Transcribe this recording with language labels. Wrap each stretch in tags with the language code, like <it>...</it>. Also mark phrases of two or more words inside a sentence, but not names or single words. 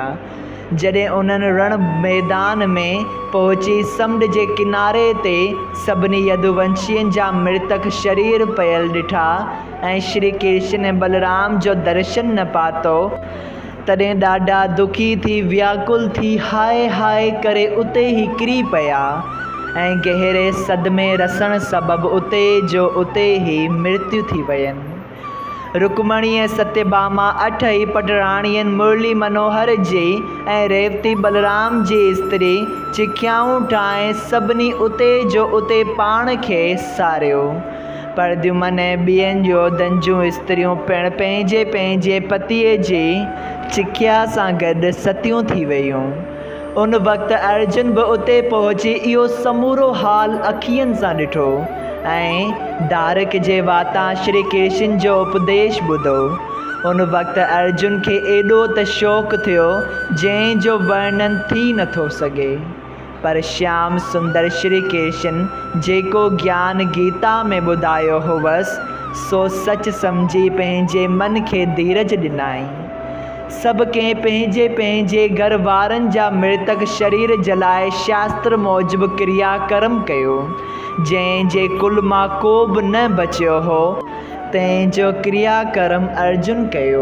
<sd>जॾहिं उन्हनि रण मैदान में पहुची समुंड जे किनारे ते सभिनी यदुवंशियुनि जा मृतक शरीर पियल ॾिठा ऐं श्री कृष्ण ऐं बलराम जो दर्शन न पातो, तॾहिं ॾाढा दुखी थी व्याकुल थी हाय हाय करे उते ई किरी पिया ऐं गहरे सदमे रसण सबबि उते जो उते ई मृत्यु थी वयनि। रुक्मणी ऐं सत्यभामा 8 ई पटराणियुनि मुरली मनोहर जी ऐं रेवती बलराम जी स्त्री चिखियाऊं ठाहे सभिनी उते जो उते पाण खे सारियो। परद्युमन ऐं ॿियनि योधनि जूं स्त्रियूं पिणु पंहिंजे पंहिंजे पतीअ जी चिखिया सां गॾु सतियूं थी वयूं। उन वक़्तु अर्जुन बि उते पहुची इहो समूरो हाल अखियुनि सां ॾिठो ऐं धारक जे वाता श्री कृष्ण जो उपदेश ॿुधो। उन वक़्तु अर्जुन खे एॾो त शौक़ु थियो जंहिंजो वर्णन थी नथो सघे। पर श्याम सुंदर श्री कृष्ण जेको ज्ञान गीता में ॿुधायो हुअसि सो सच सम्झी पंहिंजे मन खे धीरज ॾिनाई। सभु कंहिं पंहिंजे पंहिंजे घर वारनि जा मृतक शरीर जलाए शास्त्र मूजिबि क्रियाकर्म कयो। जंहिंजे कुल मां को बि न बचियो हो तंहिंजो क्रियाकर्म अर्जुन कयो।</sd>